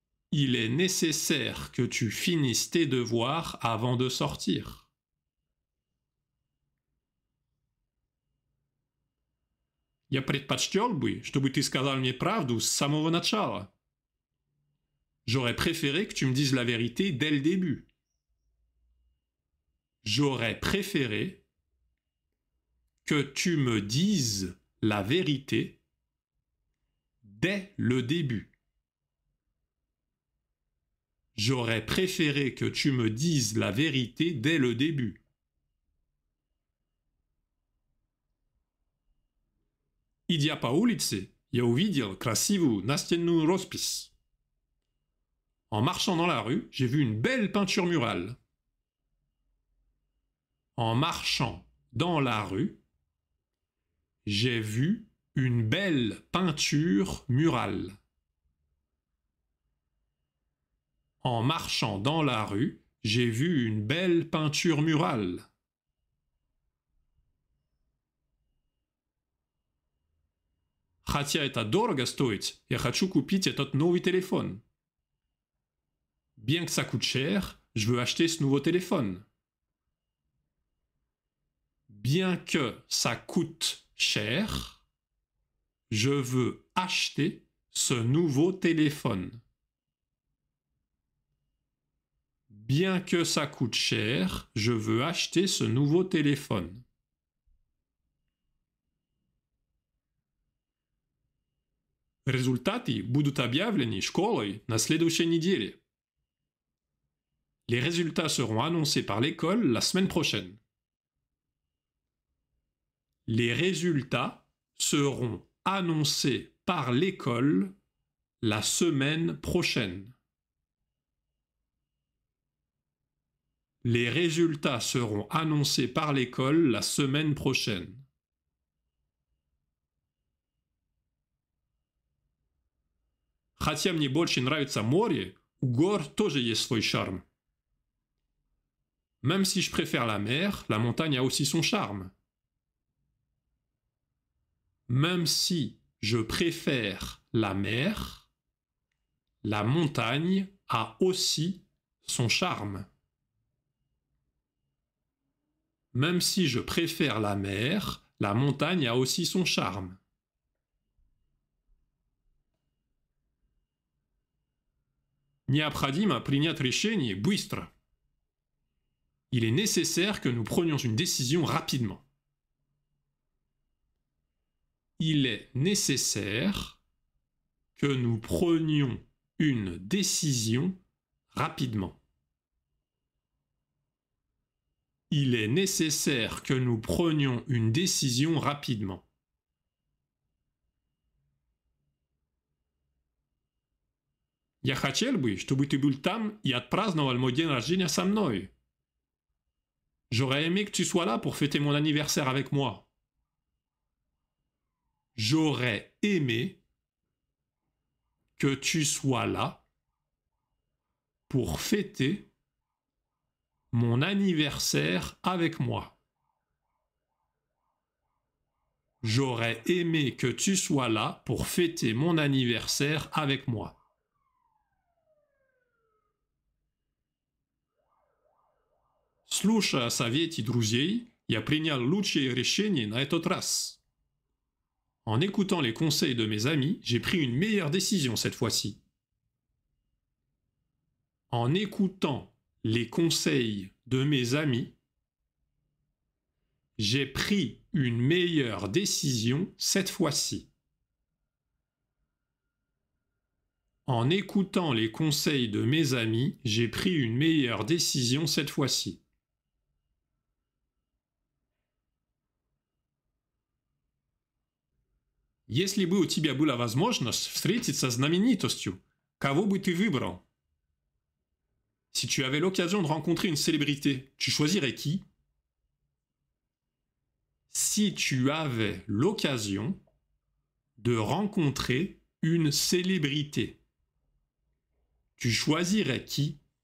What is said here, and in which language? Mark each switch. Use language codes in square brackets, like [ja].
[fr] Il est nécessaire que tu finisses tes devoirs avant de sortir. [ru] Я предпочтел бы, чтобы ты сказал мне правду с самого начала. [fr] J'aurais préféré que tu me dises la vérité dès le début. J'aurais préféré que tu me dises la vérité dès le début. J'aurais préféré que tu me dises la vérité dès le début. [ru] Идя по улице, я увидел красивую настенную роспись. [fr] En marchant dans la rue, j'ai vu une belle peinture murale. En marchant dans la rue, j'ai vu une belle peinture murale. En marchant dans la rue, j'ai vu une belle peinture murale. [ru] Хотя это дорого стоит, я хочу купить этот новый téléphone. [fr] Bien que ça coûte cher, je veux acheter ce nouveau téléphone. Bien que ça coûte cher, je veux acheter ce nouveau téléphone. Bien que ça coûte cher, je veux acheter ce nouveau téléphone. [ru] Результаты будут объявлены школой на следующей неделе. [fr] Les résultats seront annoncés par l'école la semaine prochaine. Les résultats seront annoncés par l'école la semaine prochaine. Les résultats seront annoncés par l'école la semaine prochaine. [ru] Хотя мне больше нравится море, у гор тоже есть свой charme. [fr] Même si je préfère la mer, la montagne a aussi son charme. Même si je préfère la mer, la montagne a aussi son charme. Même si je préfère la mer, la montagne a aussi son charme. [ru] Необходимо принять решение быстро. [fr] Il est nécessaire que nous prenions une décision rapidement. Il est nécessaire que nous prenions une décision rapidement. Il est nécessaire que nous prenions une décision rapidement. [ru] Я хотел бы, чтобы ты был там и отпраздновал мой день рождения со мной. [fr] J'aurais aimé que tu sois là pour fêter mon anniversaire avec moi. J'aurais aimé que tu sois là pour fêter mon anniversaire avec moi. J'aurais aimé que tu sois là pour fêter mon anniversaire avec moi. [ru] Слушая советы друзей, я принял лучшее решение на этот раз. [fr] En écoutant les conseils de mes amis, j'ai pris une meilleure décision cette fois-ci. En écoutant les conseils de mes amis, j'ai pris une meilleure décision cette fois-ci. En écoutant les conseils de mes amis, j'ai pris une meilleure décision cette fois-ci. [ru] Если бы у тебя была возможность встретиться с знаменитостью, кого бы ты выбрал? [fr] Si tu avais l'occasion de rencontrer une célébrité, tu choisirais qui? Si tu avais l'occasion de rencontrer une célébrité, tu choisirais qui?